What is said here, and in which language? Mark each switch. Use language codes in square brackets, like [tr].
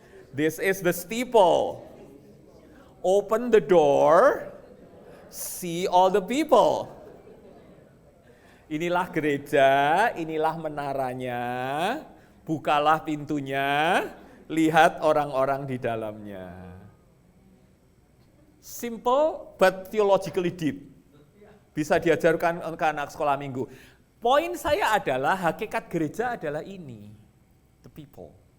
[en] This is the steeple. Open the door. See all the people. [id] Inilah gereja, inilah menaranya. Bukalah pintunya, lihat orang-orang di dalamnya. [en] Simple but theologically deep. [id] Bisa diajarkan ke anak sekolah minggu. Poin saya adalah hakikat gereja adalah ini, [en] the people.